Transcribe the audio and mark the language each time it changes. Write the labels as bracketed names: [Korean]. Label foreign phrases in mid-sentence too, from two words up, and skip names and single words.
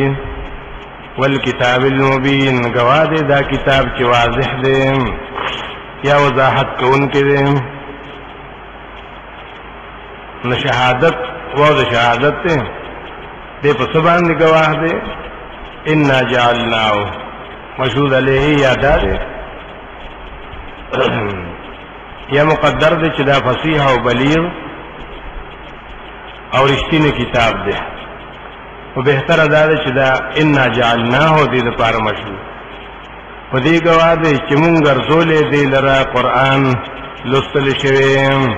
[Arabic] والکتاب المبین، [Pashto] گواه دے دا کتاب چې واضح دے یا وضاحت کوونکی دے. نو شهادت واو د شهادت دے په څه باندې گواه دے. [Arabic] انا جعلناه، مشهود علیه [Pashto] یا داده یا مقدر دے چې دا فصیح او بلیغ او رښتینی کتاب دی او بهتره دا ده چې دا [Arabic] انا جعلناه [Pashto] دې لپاره مشهور په دې ګواه دی چې مونږ ګرځولې دی لره قرآن لوستل شوی